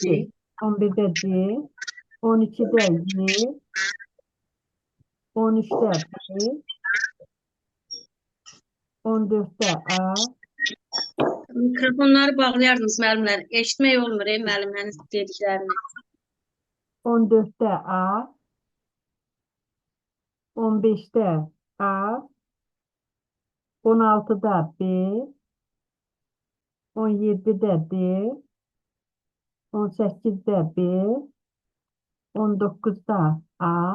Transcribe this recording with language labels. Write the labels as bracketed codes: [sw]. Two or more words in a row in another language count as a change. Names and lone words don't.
[az] C, 11-də C, 12-də Y, 13-də B, 14-də A, Mikrofonları bağlayardınız müəllimlər. Eşitmək olmur müəllimlərin dediklərini. [tr] 14'te A, 15'te A, 16'da B, 17'de D, 18'de B, 19'da A,